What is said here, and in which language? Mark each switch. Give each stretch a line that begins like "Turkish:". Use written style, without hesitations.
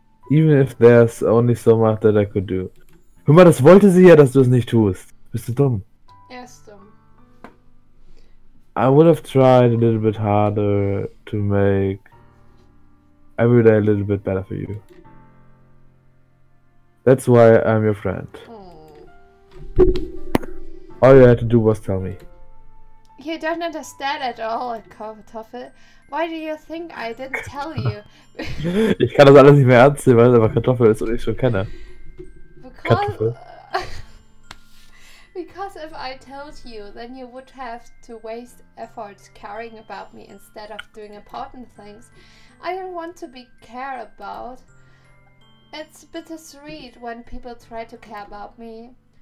English: Even if there's only so much that I could do.
German: Guck mal, das wollte sie ja, dass du es nicht tust. Bist du dumm? Er ist dumm.
English: I would have tried a little bit harder to make every day a little bit better for you. That's why I'm your friend. All you had to do was tell me. You don't understand at all, Kartoffel. Why do you think I didn't tell you?
German: Ich kann das alles nicht mehr ernst nehmen, weil es einfach Kartoffel ist und ich schon kenne. Kartoffel.
English: Because if I told you, then you would have to waste effort caring about me instead of doing important things I don't want to be cared about. It's bittersweet when people try to care about me.